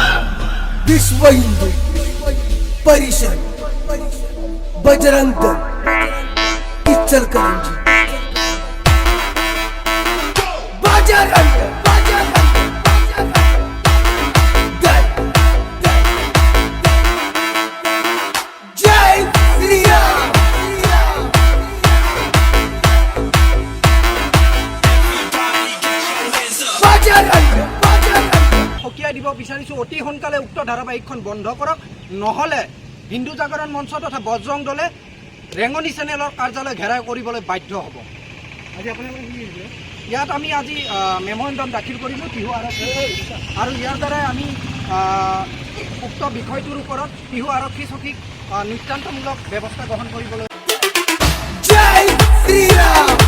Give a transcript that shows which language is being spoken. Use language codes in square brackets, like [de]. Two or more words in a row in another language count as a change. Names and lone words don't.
[hi] विश्व हिंदू परिषद बजरंग दल इचलकरंजी बजरंग दल जय श्री राम बजरंग [as] সকীয়াই দিব বিচাৰিছোঁ অতি সোনকালে উক্ত ধাৰাবাহিকখন বন্ধ কৰক নহ'লে হিন্দু জাগৰণ মঞ্চ তথা বজৰং দলে ৰেঙনি চেনেলৰ কাৰ্যালয় ঘেৰাও কৰিবলৈ বাধ্য হ'ব। ইয়াত আমি আজি মেমৰেণ্ডাম দাখিল কৰিলোঁ টিহু আৰক্ষী আৰু ইয়াৰ দ্বাৰাই আমি উক্ত বিষয়টোৰ ওপৰত টিহু আৰক্ষী চকীক নিতান্তমূলক ব্যৱস্থা গ্ৰহণ কৰিবলৈ [hi] जय श्री राम